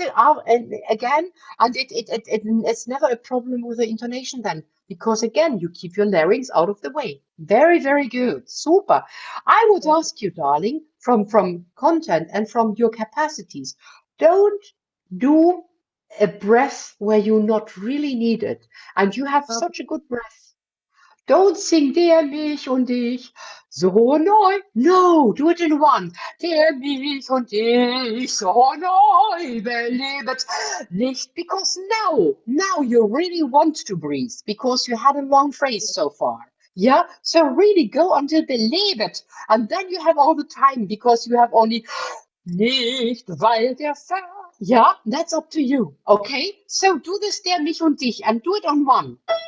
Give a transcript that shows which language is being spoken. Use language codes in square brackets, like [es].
[en] And again, and it's never a problem with the intonation then, because again, you keep your larynx out of the way. Very, very good. Super. I would ask you, darling, from content and from your capacities, don't do a breath where you not really need it. And you have such a good breath. Don't sing [de] der mich und dich so neu. [en] No, do it in one. [de] Der mich und dich so neu belebet nicht. [en] Because now you really want to breathe because you had a long phrase so far. Yeah, so really go until belebet, and then you have all the time because you have only [de] nicht, weil der [en] Yeah, that's up to you. Okay, so do this [de] der mich und dich [en] and do it on one.